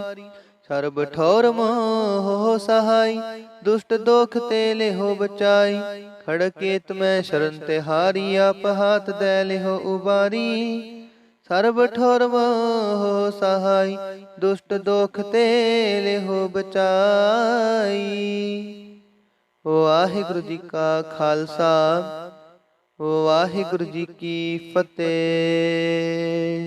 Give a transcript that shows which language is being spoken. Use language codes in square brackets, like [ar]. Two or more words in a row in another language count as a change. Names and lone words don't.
[bra] सर्ब ठोर मोह सहाय, दुष्ट दोख ते लेहो बचाई। खड़केत में शरण ते हारी, आप हाथ दे लेहो उबारी। सर्ब ठोर मोह सहाय, दुष्ट दोख ते लेहो बचाई। [pa] ਵਾਹਿਗੁਰੂ ਜੀ ਕਾ ਖਾਲਸਾ ਵਾਹਿਗੁਰੂ ਜੀ ਕੀ ਫਤਿਹ।